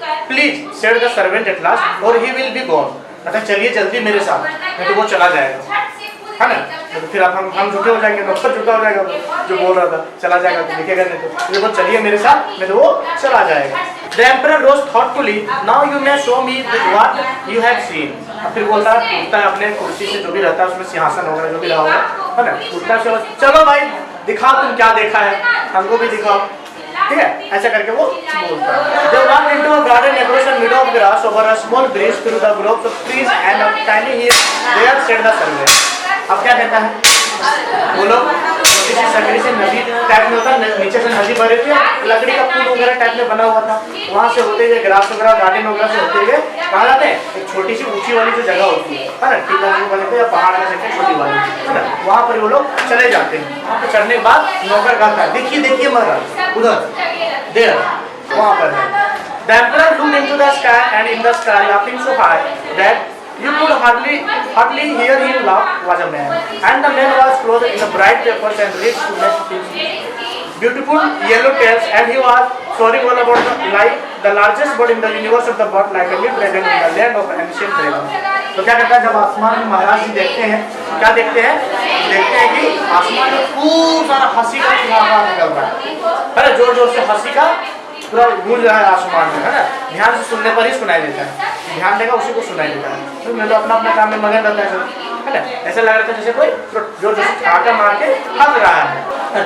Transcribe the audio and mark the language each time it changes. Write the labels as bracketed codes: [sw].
[en] Please said the servant at last, or he will be gone. [hi] कहता चलिए जल्दी मेरे साथ, नहीं तो वो चला जाएगा, है ना? तो फिर आप हम झूठे हो जाएंगे, नौकर झूठा हो जाएगा, जो बोल रहा था चला जाएगा, दिखेगा नहीं तो वो चलिए मेरे साथ, नहीं तो वो चला जाएगा। [en] The emperor rose thoughtfully. Now you may show me what you have seen. [hi] अब फिर बोलता है, उठता है अपने कुर्सी से, जो भी रहता है उसमें सिंहासन वगैरह जो भी रहा होगा, है ना? उठता है, चलो भाई दिखाओ तुम क्या देखा है, हमको भी दिखाओ, ठीक है? ऐसा करके वो बोलता है। [en] They walked into a garden across a meadow of grass over a small bridge through the groves of trees and a tiny hill. There said the servant. [hi] अब क्या कहता है? बोलो। किसी सकरी से नदी टाइप में होता, नीचे से नदी भरे थे, लकड़ी का पुल वगैरह टाइप में बना हुआ था, वहाँ से होते हुए ग्रास वगैरह गार्डन वगैरह से होते हुए कहाँ जाते हैं, एक छोटी सी ऊंची वाली जो जगह होती है ना, टीला बने थे या पहाड़ का सकते छोटी वाली है ना, वहाँ पर वो लोग चले जाते हैं। वहाँ पर चढ़ने के बाद नौकर कहता है देखिए देखिए महाराज उधर देर वहाँ पर है। [en] The emperor looked into the sky, and in the sky, laughing so high that you could hardly hear him laugh, was a man. And the man was clothed in the bright papers and rich to make his beautiful yellow tails, and he was soaring all about the largest bird in the universe of the bird, like a little dragon in the land of ancient dragon. [hi] तो क्या करता है, जब आसमान में महाराज जी देखते हैं, क्या देखते हैं? देखते हैं कि आसमान में खूब सारा हंसी का फुहारा निकल रहा है, जोर जोर से हंसी का पूरा गूंज रहा है आसमान में, है ना। ध्यान से सुनने पर ही सुनाई देता है, ध्यान देगा उसी को सुनाई देता है। तो मैं तो अपना अपना काम में मगन रहता है ना, ऐसा लग रहा था जैसे कोई जोर जोर से ठाकर मार के हंस रहा है।